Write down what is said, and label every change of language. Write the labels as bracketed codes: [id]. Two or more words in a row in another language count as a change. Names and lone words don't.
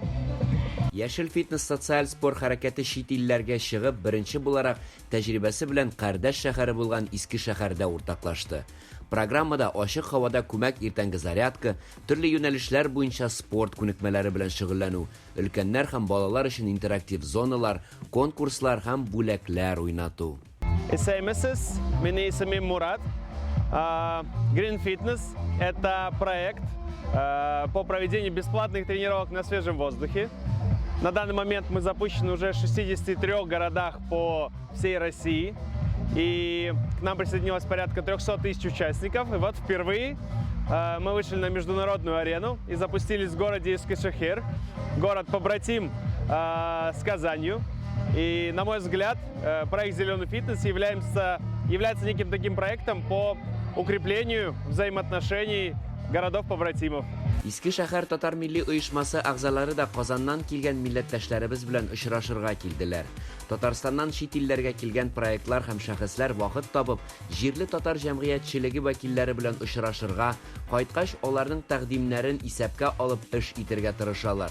[tt] Яшел фитнес социаль спорт хәрәкәте чит илләргә чыгып, беренче буларак тәҗрибәсе белән кардәш шәһәре булган Искешәһәрдә уртаклашты. Программада ачык һавада күмәк иртәнге зарядка, төрле юнәлешләр буенча спорт күнекмәләре белән шөгыльләнү, өлкәннәр һәм балалар өчен интерактив зоналар, конкурслар һәм бүләкләр уйнату. Исәймесез, мине исемем Мурат. [ru] Green Fitness – это проект по проведению бесплатных тренировок на свежем воздухе. На данный момент мы запущены уже в 63 городах по всей России. И к нам присоединилось порядка 300 тысяч участников. И вот впервые мы вышли на международную арену и запустились в городе Искишәһәр, город-побратим с Казанью. И, на мой взгляд, проект «Зеленый фитнес» является неким таким проектом по укреплению взаимоотношений городов-побратимов. [tt] Искешәһәр татар милли оешмасы агзалары да Казаннан килгән милләттәшләребез белән очрашырга килделәр. Татарстаннан чит илләргә килгән проектлар һәм шәхесләр вакыт табып, җирле татар җәмгыятьчелеге вәкилләре белән очрашырга, кайткач аларның тәкъдимнәрен исәпкә алып эш итәргә тырышалар.